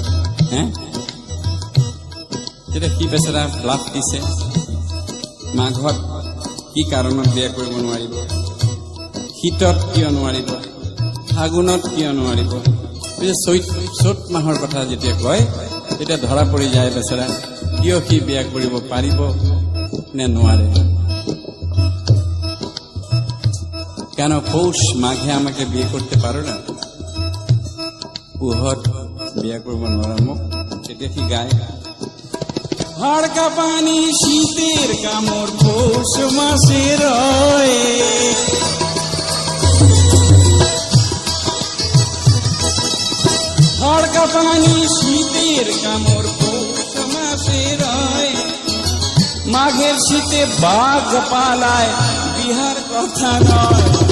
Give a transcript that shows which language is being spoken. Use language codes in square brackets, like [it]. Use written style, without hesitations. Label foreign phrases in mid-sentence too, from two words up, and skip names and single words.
[as] তেতিয়া সি বেচেৰা ব্লাফ দিছে, মাঘত কি কাৰণত বিয়া কৰিব নোৱাৰিব, শীতত কিয় নোৱাৰিব, ফাগুনত কিয় নোৱাৰিব। চ'ত মাহৰ কথা যেতিয়া কয় তেতিয়া ধৰা পৰি যায় বেচেৰা, কিয় সি বিয়া কৰিব পাৰিব নে নোৱাৰে। [bn] কেন পৌষ মাঘে আমাকে বিয়ে করতে পারো না, [as] পুহত বিয়া করবো নোয়ারা মুখ। তেতিয়া সি গায়, [bn] হাড়কা পানি শীতের কামড় পৌষ মাসে রয়ে, হাড়কা পানি শীতের কামড় পৌষ মাসে রয়ে, মাঘের শীতে বাঘ পালায় বিহার কথা নয়।